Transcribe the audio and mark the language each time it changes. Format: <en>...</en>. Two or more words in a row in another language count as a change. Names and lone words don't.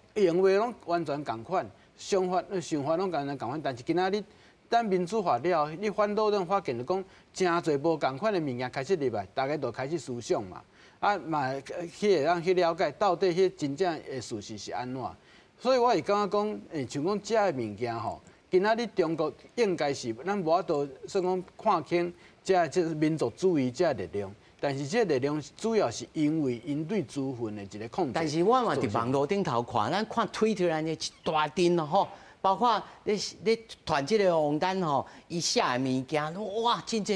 <nan>行为拢完全共款，想法拢完全共款，但是今仔日咱民主化了，你反倒咱发现就讲，真侪无共款的物件开始入来，大家都开始思想嘛，嘛去让去了解到底迄真正的事实是安怎。所以我是感觉讲，像讲这个物件吼，今仔日中国应该是咱无法度算讲看轻这民族主义这力量。但是这力量主要是因为因对资讯的一个控制。但是我嘛伫网络顶头看，咱看 Twitter 安尼一大阵咯吼，包括你传这个王丹吼，伊写的物件，哇，真济。</nan>